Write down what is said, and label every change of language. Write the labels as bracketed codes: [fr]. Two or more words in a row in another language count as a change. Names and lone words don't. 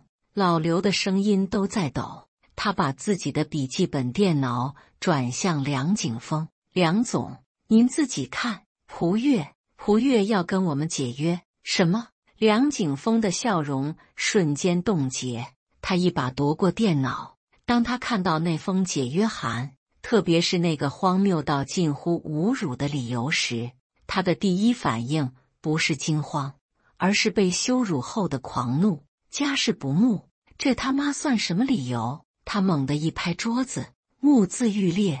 [zh] 老劉的聲音都在抖，他把自己的筆記本電腦轉向梁景峰。梁總，您自己看，璞悅要跟我們解約。什麼？梁景峰的笑容瞬間凍結，他一把奪過電腦。當他看到那封解約函，特別是那個荒謬到近乎侮辱的理由時，他的第一反應不是驚慌，而是被羞辱後的狂怒。家事不睦，這他媽算什麼理由？他猛地一拍桌子，目眦欲裂。